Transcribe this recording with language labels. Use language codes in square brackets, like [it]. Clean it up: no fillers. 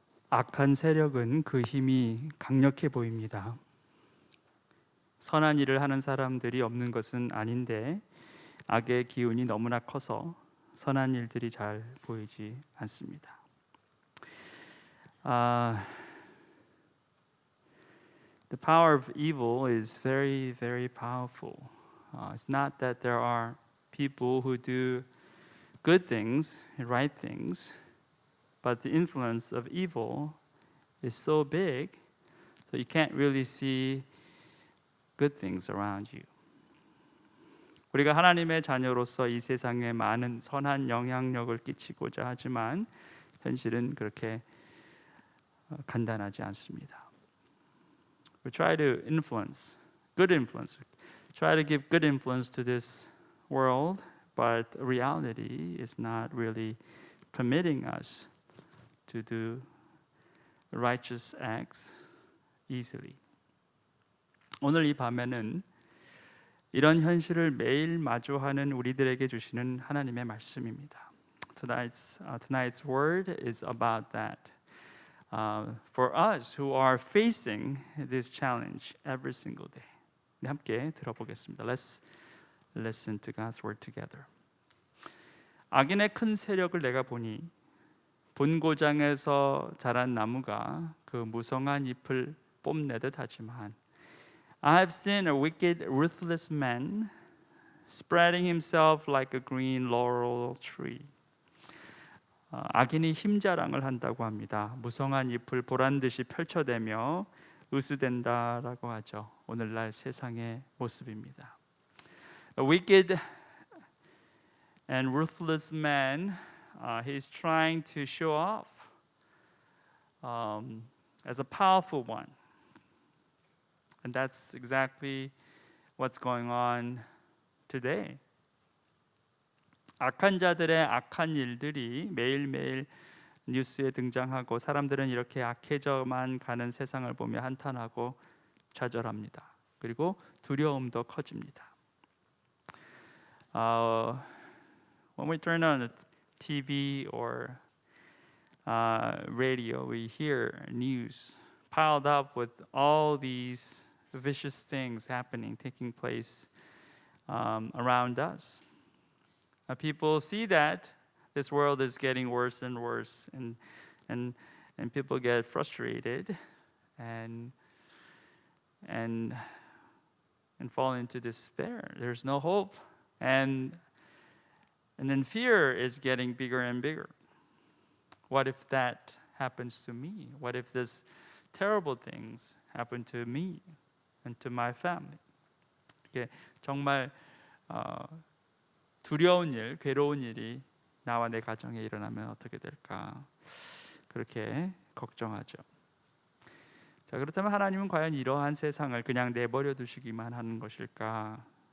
[ko] 악한 세력은 그 힘이 강력해 보입니다. 선한 일을 하는 사람들이 없는 것은 아닌데 악의 기운이 너무나 커서 선한 일들이 잘 보이지 않습니다. [en] The power of evil is very, very powerful. It's not that there are people who do good things, right things, but the influence of evil is so big, so you can't really see good things around you. [ko] 우리가 하나님의 자녀로서 이 세상에 많은 선한 영향력을 끼치고자 하지만 현실은 그렇게 간단하지 않습니다. [en] We try to influence, good influence. Try to give good influence to this world, but reality is not really permitting us to do righteous acts easily. [ko] 오늘 이 밤에는 이런 현실을 매일 마주하는 우리들에게 주시는 하나님의 말씀입니다. [en] Tonight's word is about that. For us who are facing this challenge every single day. [ko] 함께 들어보겠습니다. [en] Let's listen to God's word together. [ko] 악인의 큰 세력을 내가 보니 본고장에서 자란 나무가 그 무성한 잎을 뽐내듯 하지만 [en] I have seen a wicked, ruthless man spreading himself like a green laurel tree. [ko] 악인이 힘자랑을 한다고 합니다. 무성한 잎을 보란 듯이 펼쳐대며 으스댄다라고 하죠. 오늘날 세상의 모습입니다. [en] A wicked and ruthless man, he's trying to show off as a powerful one. And that's exactly what's going on today. [ko] 악한 자들의 악한 일들이 매일매일 뉴스에 등장하고 사람들은 이렇게 악해져만 가는 세상을 보며 한탄하고 좌절합니다. 그리고 두려움도 커집니다. [en] When we turn on the TV or radio, we hear news piled up with all these vicious things happening, taking place around us. People see that this world is getting worse and worse, and people get frustrated and fall into despair. There's no hope, and then fear is getting bigger and bigger. What if that happens to me? What if this terrible things happen to me and to my family? [ko] 이게 정말 두려운 일, 괴로운 일이 나와 내 가정에 일어나면 어떻게 될까? 그렇게 걱정하죠. 자, 그렇다면 하나님은 과연 이러한 세상을 그냥 내버려 두시기만 하는 것일까?